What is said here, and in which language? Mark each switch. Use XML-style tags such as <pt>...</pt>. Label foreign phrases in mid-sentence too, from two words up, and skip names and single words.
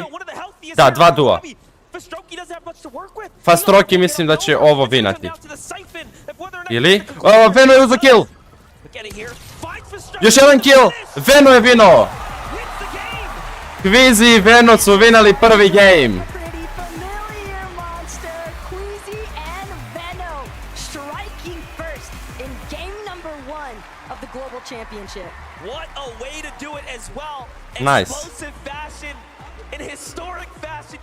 <bs>Da, 2 dua. Fastroki mislim da će ovo vinati. Ili? Veno je uzo kill. Još jedan kill. Veno je vino. Kvizi i Veno su vinali prvi game.</bs> <en>Championship. What a way to do it as well. Nice. Explosive fashion, in historic fashion.</en>